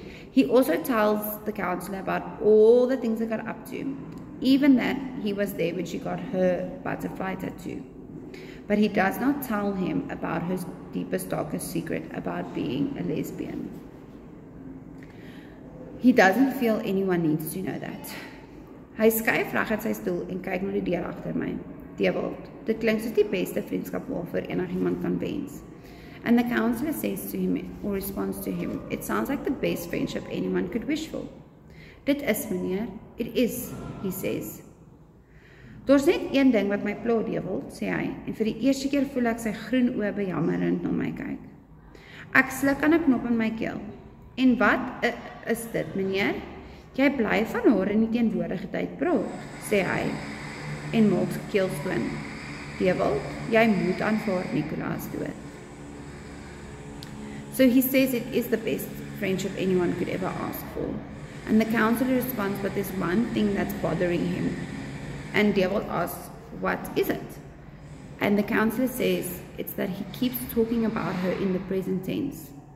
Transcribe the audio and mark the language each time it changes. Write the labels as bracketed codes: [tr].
[en] He also tells the counselor about all the things they got up to, even that he was there when she got her butterfly tattoo. But he does not tell him about her deepest, darkest secret about being a lesbian. He doesn't feel anyone needs to know that. [af] Hy skuif reg uit sy stoel en kyk na die deur agter my. Dewald, dit klink soos die beste vriendskap waarvoor enigiemand kan wens. [en] And the counselor says to him, or responds to him, it sounds like the best friendship anyone could wish for. [af] Dit is, meneer, [en] it is, he says. [af] Daar's net een ding wat my pla, Dewald, sê hy, en vir die eerste keer voel ek sy groen oë bejammerend na my kyk. Ek sluk aan 'n knop in my keel. En wat is dit, meneer? Jy bly van haar in die teenwoordigheid praat, sê hy, en maak sy keel skoon. Dewald, jy moet aanvaar Nicolas dood. [en] So he says it is the best friendship anyone could ever ask for. And the counselor responds, but there's one thing that's bothering him. And Dewald asks, what is it? And the counselor says it's that he keeps talking about her in the present tense.